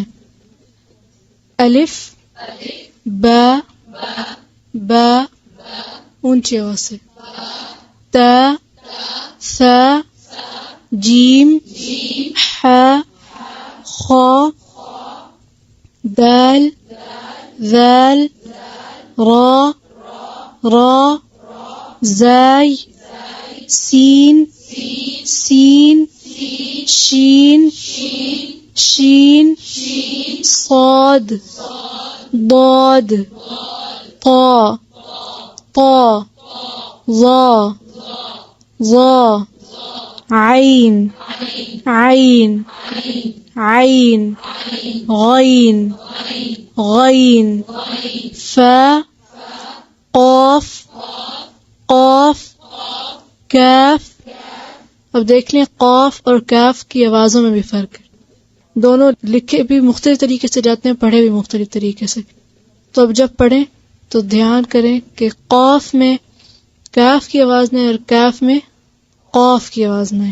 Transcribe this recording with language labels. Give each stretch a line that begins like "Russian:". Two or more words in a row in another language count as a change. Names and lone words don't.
Arabic: الف با با
Urdu: اونچی آواز سے،
Arabic: تا ثا جیم ح خا دال ذال را را زاي سين سين شين شين صاد ضاد طا طا ظا ظا عين عين عين غين غين فا قاف قاف کاف.
Urdu: اب دیکھ لیں قاف اور کاف کی آوازوں میں بھی فرق ہے، دونوں لکھے بھی مختلف طریقے سے جاتے ہیں، پڑھے بھی مختلف طریقے سے. تو اب جب پڑھیں تو دھیان کریں کہ قاف میں کاف کی آواز نہیں اور کاف میں قاف کی آواز نہیں.